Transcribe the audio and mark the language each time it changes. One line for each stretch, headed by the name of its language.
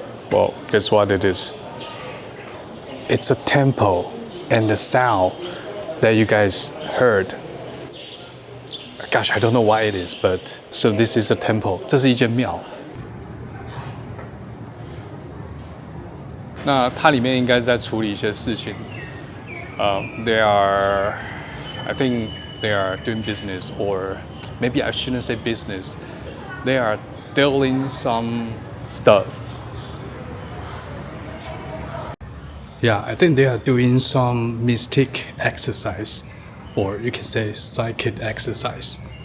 English: Well, guess what it is? It's a temple, and the sound that you guys heard. Gosh, I don't know why it is, but so this is a temple.
Chinese: 这是一间庙。那它里面应该是在处理一些事情。
English: They are, I think they are doing business, or maybe I shouldn't say business. They are dealing some stuff. Yeah, I think they are doing some mystic exercise, or you can say psychic exercise.